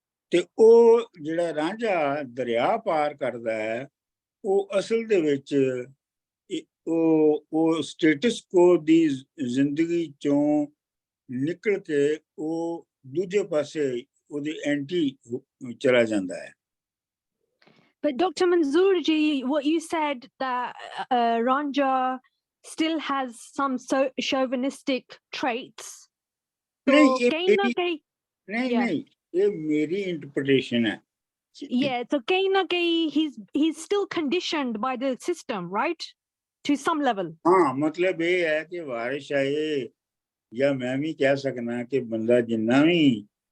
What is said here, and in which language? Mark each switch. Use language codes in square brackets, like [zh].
[pa] ਤੇ ਉਹ ਜਿਹੜਾ ਰਾਂਝਾ ਦਰਿਆ ਪਾਰ ਕਰਦਾ ਹੈ ਉਹ ਅਸਲ ਦੇ ਵਿੱਚ ਉਹ ਸਟੇਟਸ ਕੋ ਦੀ ਜ਼ਿੰਦਗੀ ਚੋਂ ਨਿਕਲ ਕੇ ਉਹ ਦੂਜੇ ਪਾਸੇ ਉਹਦੇ ਐਂਟੀ ਚਲਾ ਜਾਂਦਾ ਹੈ। [en] But Dr. Manzoor ji, what you said that Ranja still has some chauvinistic traits. [hi] नहीं, ये मेरी इंटरप्रिटेशन है। [en] Yeah, so [hi] kahin na kahin [en] he's still conditioned by the system, right? To some level. [hi] हाँ, मतलब ये है कि वारिश आए या मैं भी कह सकना कि बंदा जिन्ना भी